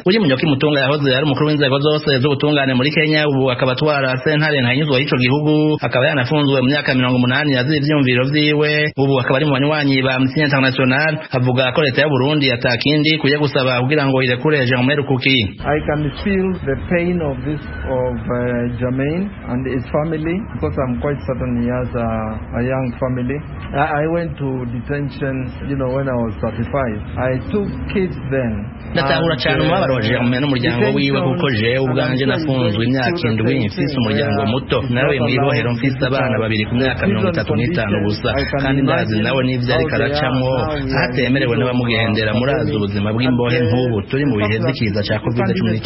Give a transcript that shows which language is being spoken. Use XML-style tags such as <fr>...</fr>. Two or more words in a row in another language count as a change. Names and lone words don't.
<rn>Uri Munyoki Mutunga yahoze ari umukuru w'inzego zose z'ubutungane muri Kenya, ubu akaba atwara sentare ntanyuzwa y'ico gihugu, akaba yanafunzwe mu myaka 80 yazira ivyumviro vyiwe. Ubu akaba ari mu banywanyi ba Amnesty International. Avuga ko leta ya Burundi atakindi kuye gusaba kugira ngo irekure Germain Rukuki.</rn> <en>I can feel the pain of this Germain and his family because I'm quite certain he has a young family. I went to detention, when I was 35. I took kids then.</en> <rn>Ndatahura cyane umubabaro wa Germain n'umuryango wiwe kuko jewe ubwanje nafunzwe imyaka 7 mfise umuryango muto. Nawe mwibohero mfise abana babiri ku myaka 35 gusa kandi ndazi nawe n'ivyo ariko aracamwo atemerewe n'abamugendera murazi ubuzima bw'imbohe nk'ubu turi mu bihe by'ikiza cya COVID-19.</rn>